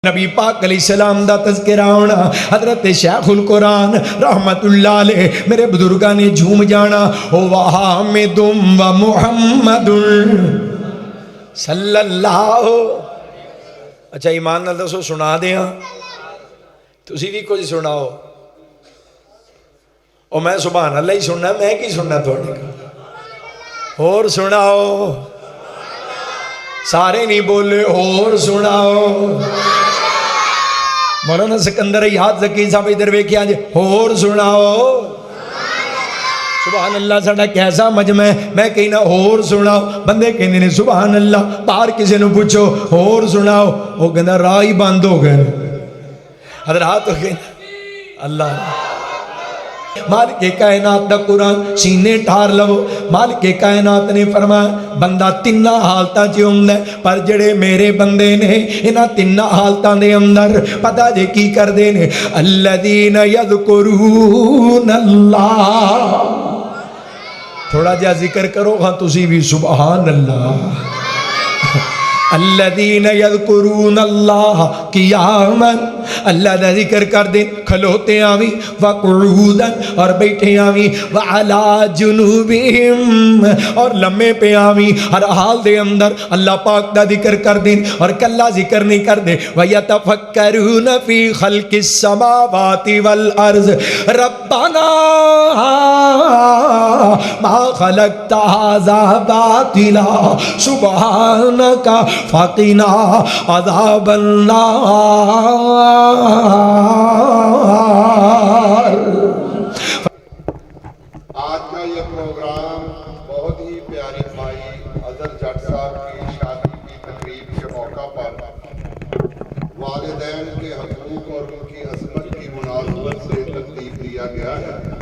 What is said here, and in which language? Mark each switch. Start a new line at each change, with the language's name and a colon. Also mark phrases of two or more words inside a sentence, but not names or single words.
Punjabi: نبی پاک
Arabic: علیہ السلام
Punjabi: دا تذکرہ ہونا، حضرت شیخ القرآن
Arabic: رحمت اللہ علیہ
Punjabi: میرے بزرگاں نے جھوم جانا،
Arabic: وحامد و محمد صلی اللہ۔
Punjabi: اچھا ایمان نال دسو سنا دیاں تسی بھی کچھ سناؤ، اور میں
Arabic: سبحان اللہ
Punjabi: ہی سننا، میں کی سننا تھوڑے کا، اور سناؤ، سارے نہیں بولے، اور سناؤ۔ مولانا سکندر یاد ذکی صاحب ادھر ویکھیا جی، اور سناؤ۔
Arabic: سبحان اللہ،
Punjabi: ساڈا کیسا مجمع ہے، میں کہنا اور سناؤ، بندے کہندے نے
Arabic: سبحان اللہ،
Punjabi: باہر کسی نے پوچھو اور سناؤ، وہ کہندا راہ ہی بند ہو گئے۔ حضرات اللہ مالک کائنات دا قرآن سینے ٹھار لو، مالک کائنات نے فرمایا بندہ تینہ حالتاں چ ہوندا ہے، پر جڑے میرے بندے نے انہاں تینہ حالتاں دے اندر پتہ جے کی کردے نے،
Arabic: الذین یذکرون اللہ۔
Punjabi: تھوڑا جا ذکر کرو ہاں تسی بھی
Arabic: سبحان اللہ۔ الذین یذکرون اللہ قیاما،
Punjabi: اللہ دا ذکر کر دیں کھلوتے آویں، وقعودا اور بیٹھے آویں،
Arabic: وعلی جنوبہم
Punjabi: اور لمے پہ آویں، ہر حال دے اندر اللہ پاک دا ذکر کر دیں، اور کلا ذکر نہیں کر دیں،
Arabic: وَيَتَفَكَّرُونَ فِي خَلْقِ السَّمَاوَاتِ وَالْأَرْضِ رَبَّنَا مَا خَلَقْتَ هَذَا بَاطِلًا سُبْحَانَكَ فَقِنَا عَذَابَ النَّارِ۔
Urdu: آج کا یہ پروگرام بہت ہی پیاری بھائی اظہر جٹ صاحب کی شادی کی تقریب کے موقع پر والدین کے حقوق اور ان کی عظمت کی مناسبت سے ترتیب دیا گیا ہے،